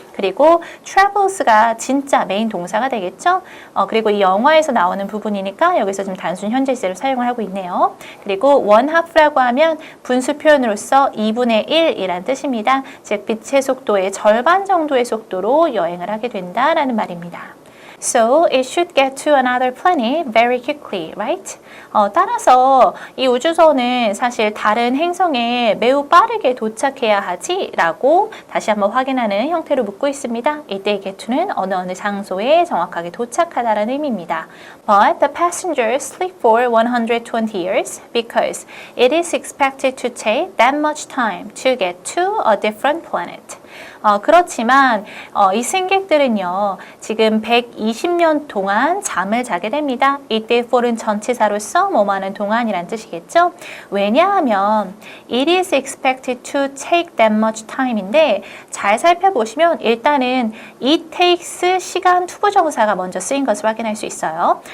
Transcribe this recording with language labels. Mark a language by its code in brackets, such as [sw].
[ko] 그리고 travels가 진짜 메인 동사가 되겠죠. 그리고 이 영화에서 나오는 부분이니까 여기서 지금 단순 현재 시제를 사용을 하고 있네요. 그리고 원하프라고 하면 분수 표현으로서 2분의 1이란 뜻입니다. 즉 빛의 속도의 절반 정도의 속도로 여행을 하게 된다라는 말입니다. [en] So it should get to another planet very quickly, right? [ko] 따라서 이 우주선은 사실 다른 행성에 매우 빠르게 도착해야 하지? 라고 다시 한번 확인하는 형태로 묻고 있습니다. 이때 get to는 어느 장소에 정확하게 도착하다라는 의미입니다. [en] But the passengers sleep for 120 years because it is expected to take that much time to get to a different planet. [ko] 그렇지만 이 승객들은요 지금 120년 동안 잠을 자게 됩니다. 이때 for은 전치사로서 뭐뭐하는 동안이란 뜻이겠죠. 왜냐하면 [en] it is expected to take that much time [ko] 인데 잘 살펴보시면 일단은 [en] it takes [ko] 시간 투부정사가 먼저 쓰인 것을 확인할 수 있어요.